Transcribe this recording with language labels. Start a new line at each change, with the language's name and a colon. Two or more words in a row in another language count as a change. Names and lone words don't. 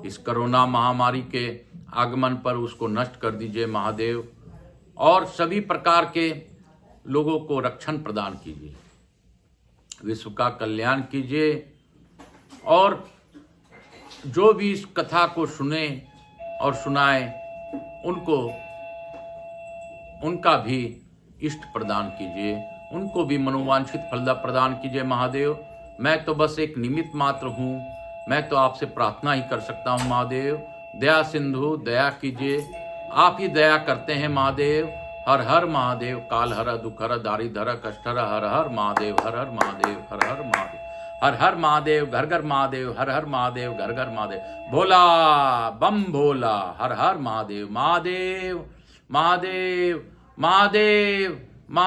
Hindi: इस कोरोना महामारी के आगमन पर उसको नष्ट कर दीजिए महादेव, और सभी प्रकार के लोगों को रक्षण प्रदान कीजिए, विश्व का कल्याण कीजिए, और जो भी इस कथा को सुने और सुनाए उनको उनका भी इष्ट प्रदान कीजिए, उनको भी मनोवांछित फलदा प्रदान कीजिए महादेव। मैं तो बस एक निमित्त मात्र हूँ, मैं तो आपसे प्रार्थना ही कर सकता हूँ महादेव। दया सिंधु दया कीजिए, आप ही दया करते हैं महादेव। हर हर महादेव। काल हर दुख हर दारी धर कष्ट हर। हर हर महादेव। हर हर महादेव। हर हर महादेव। हर हर महादेव। घर घर महादेव। हर हर महादेव। घर घर महादेव। भोला बम भोला। हर हर महादेव। महादेव महादेव महादेव महादेव।